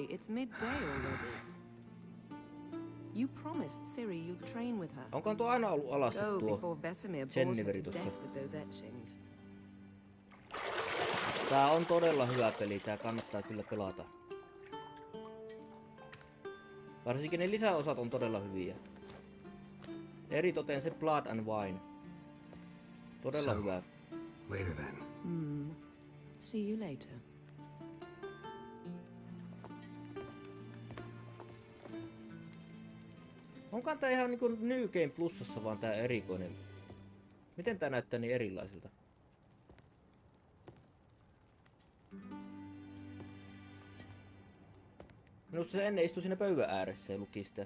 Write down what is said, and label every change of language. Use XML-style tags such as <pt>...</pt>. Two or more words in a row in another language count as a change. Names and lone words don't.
<en>It's midday already. You promised Ciri you'd train with her.</en> <fi>Onkohan tuo aina ollut alasti</fi> <en>Go</en> <fi>tuo</fi> <en>before Vesemir bores her Jenniveri to</en> <fi>tossa?</fi> <en>death with those etchings.</en> <fi>Tää on todella hyvä peli, tää kannattaa kyllä pelata. Varsinkin ne lisäosat on todella hyviä. Eritoten se</fi> <en>Blood and Wine.</en> <fi>Todella hyvä.</fi> <en>Later then. See you later.</en> <fi>Onkaan tää ihan niinku</fi> <en>New Game Plusassa</en> <fi>vaan tää erikoinen. Miten tää näyttää niin erilaisilta? Minusta se ennen istui siinä pöydän ääressä ja luki sitä.</fi>